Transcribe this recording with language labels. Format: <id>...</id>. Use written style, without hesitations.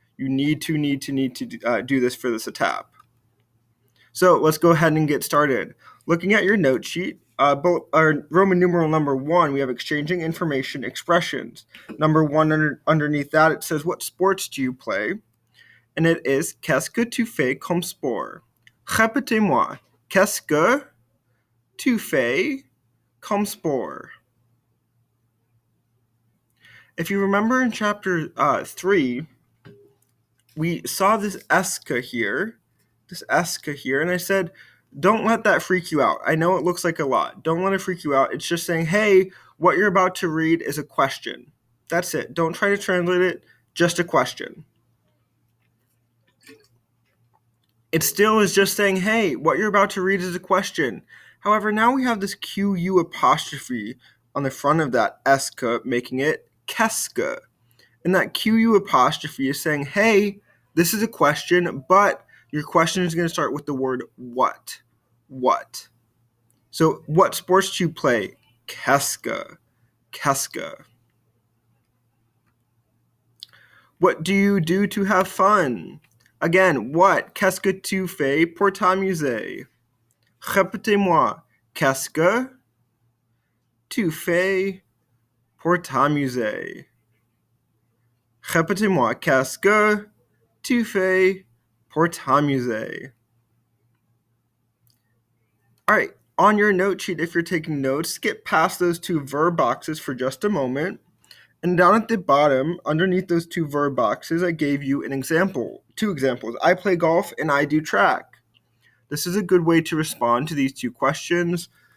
<en>You need to do this for this étape. So let's go ahead and get started. Looking at your note sheet, Roman numeral number 1, we have exchanging information expressions. Number 1 underneath that, it says, what sports do you play? And it is,</en> <fr>qu'est-ce que tu fais comme sport? Répétez-moi, qu'est-ce que tu fais comme sport?</fr> <en>If you remember in chapter 3, we saw this esca here, and I said, don't let that freak you out. I know it looks like a lot. Don't let it freak you out. It's just saying, hey, what you're about to read is a question. That's it. Don't try to translate it, just a question. It still is just saying, hey, what you're about to read is a question. However, now we have this QU apostrophe on the front of that esca, making it qu'est-ce. And that QU apostrophe is saying, hey, this is a question, but your question is going to start with the word what. What? So, what sports do you play? Qu'est-ce. What do you do to have fun? Again, what?</en> <fr>Qu'est-ce que tu fais pour t'amuser? Répétez-moi. Qu'est-ce que tu fais pour t'amuser? Répétez-moi. Qu'est-ce que tu fais pour t'amuser?</fr> <en>All right, on your note sheet, if you're taking notes, skip past those two verb boxes for just a moment. And down at the bottom, underneath those two verb boxes, I gave you two examples. I play golf and I do track. This is a good way to respond to these two questions.</en>